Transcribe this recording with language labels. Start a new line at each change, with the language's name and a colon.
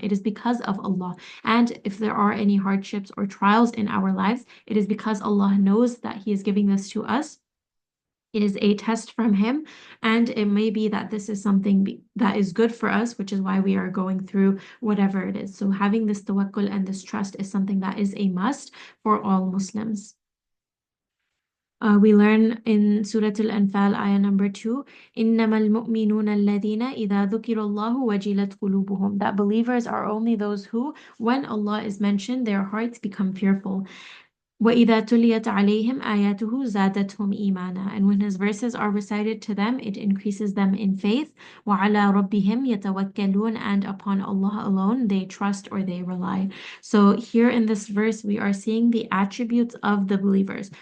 English: It is because of Allah. And if there are any hardships or trials in our lives, it is because Allah knows that He is giving this to us. It is a test from Him, and it may be that this is something that is good for us, which is why we are going through whatever it is. So having this tawakkul and this trust is something that is a must for all Muslims. We learn in Surah Al-Anfal, ayah number 2,
Arabic: إِنَّمَا الْمُؤْمِنُونَ الَّذِينَ إِذَا ذُكِرَ اللَّهُ وَجِلَتْ قُلُوبُهُم.
English: That believers are only those who, when Allah is mentioned, their hearts become fearful.
Arabic: وَإِذَا تُلِيَتْ عَلَيْهِمْ آيَاتُهُ زَادَتْهُمْ إِيمَانًا.
English: And when His verses are recited to them, it increases them in faith.
Arabic: وَعَلَى رَبِّهِمْ يَتَوَكَّلُونَ.
English: And upon Allah alone they trust or they rely. So here in this verse, we are seeing the attributes of the believers.